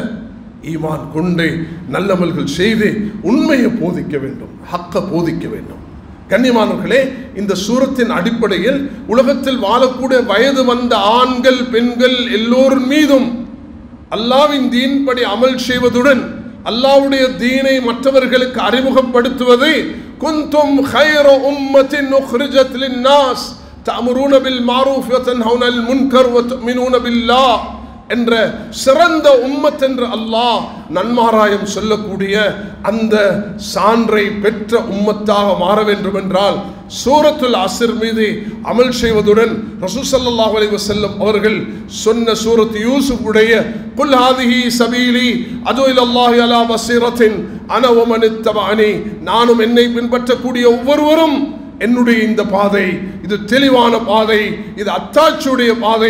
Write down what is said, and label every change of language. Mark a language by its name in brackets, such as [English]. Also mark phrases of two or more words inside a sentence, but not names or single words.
[Tamil] ஈமான் கொண்டு நல்லமல்கள் செய்து உண்மையை போதிக்க வேண்டும், ஹக்க போதிக்க வேண்டும். கண்ணியமானவர்களே, இந்த சூரத்தின் அடிப்படையில் உலகத்தில் வாழக்கூடிய வயது வந்த ஆண்கள் பெண்கள் எல்லோர் மீதும் அல்லாஹ்வின் தீன்படி அமல் செய்வதுடன் அல்லாஹ்வுடைய தீனை மற்றவர்களுக்கு அறிமுகப்படுத்துவது. [Arabic] كنتم خير أمة أخرجت للناس تأمرون بالمعروف وتنهون عن المنكر وتؤمنون بالله [Tamil] என்ற சிறந்த உம்மத் என்று அல்லாஹ் நன்மாராயம் சொல்லக்கூடிய அந்த சான்றை பெற்ற உம்மத்தாக மாற வேண்டும் என்றால் சூரத்துல் அஸ்ர் மீது அமல் செய்வதுடன் [Arabic] رسول صلى الله عليه وسلم [Tamil] அவர்கள் சொன்ன சூரத் யூசுப் உடைய [Arabic] قل هذه سبيلي أدعو إلى الله على بصيرة أنا ومن اتبعني, [Tamil] நானும் என்னை பின்பற்றக்கூடிய ஒவ்வொருவரும் என்னுடைய இந்த பாதை இது தெளிவான பாதை, இது அத்தாட்சியுடைய பாதை.